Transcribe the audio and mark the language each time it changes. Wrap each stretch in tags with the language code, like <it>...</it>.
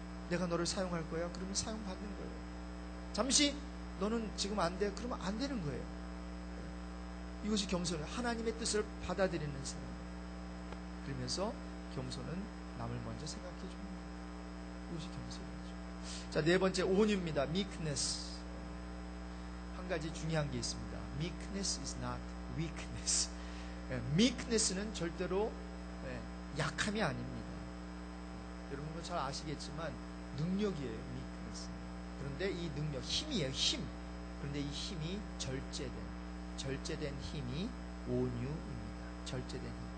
<ko>내가 너를 사용할 거야, 그러면 사용받는 거예요. 잠시 너는 지금 안 돼, 그러면 안 되는 거예요. 이것이 겸손이에요. 하나님의 뜻을 받아들이는 사람. 그러면서 겸손은 남을 먼저 생각해 주는 거예요. 이것이 겸손이죠. 자, 네 번째, 온유입니다. meekness. 한 가지 중요한 게 있습니다.</ko> <en>meekness is not weakness.</en> <ko>meekness는 절대로 약함이 아닙니다. 여러분도 잘 아시겠지만 능력이에요.</ko> <en>meekness.</en> <ko>그런데 이 능력, 힘이에요. 힘. 그런데 이 힘이 절제된 힘이 온유입니다. 절제된 힘.</ko>